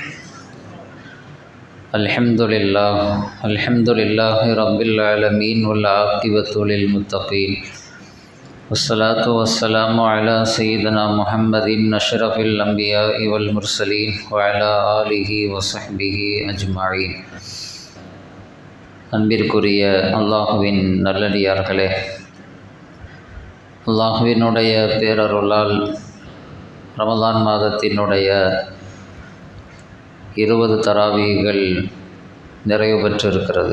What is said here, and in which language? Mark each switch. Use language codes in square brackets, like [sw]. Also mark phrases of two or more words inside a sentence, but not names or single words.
[ar] الحمد لله رب العالمين والعاقبة للمتقين والصلاة والسلام على سيدنا محمد أشرف الأنبياء والمرسلين وعلى آله وصحبه أجمعين. [ta] அன்பிற்குரிய அல்லாஹுவின் நல்லடியார்களே, அல்லாஹுவினுடைய பேரருளால் ரமலான் மாதத்தினுடைய 20 தராவீகள் நிறைவு பெற்றிருக்கிறது.